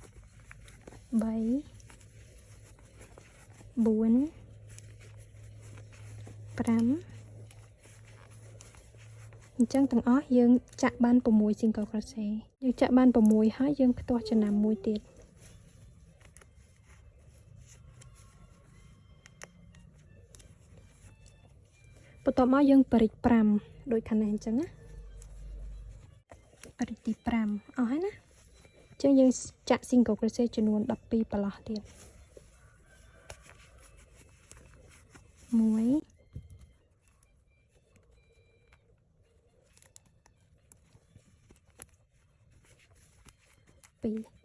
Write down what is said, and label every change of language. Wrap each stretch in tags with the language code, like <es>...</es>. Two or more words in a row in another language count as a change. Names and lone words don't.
<km>អញ្ចឹងទាំងអស់យើងចាក់បាន6</km> <en>single crochet</en> <km>យើងចាក់បាន6ហើយយើងផ្ទាស់ចំណាំមួយទៀតបន្ទាប់មកយើងបរិច5ដូចខាងនេះអញ្ចឹងណា បរិចទី5អស់ហើយណាអញ្ចឹងយើងចាក់</km> <en>single crochet</en> <km>ចំនួន12ប្រឡោះទៀត1 2 3 11</km>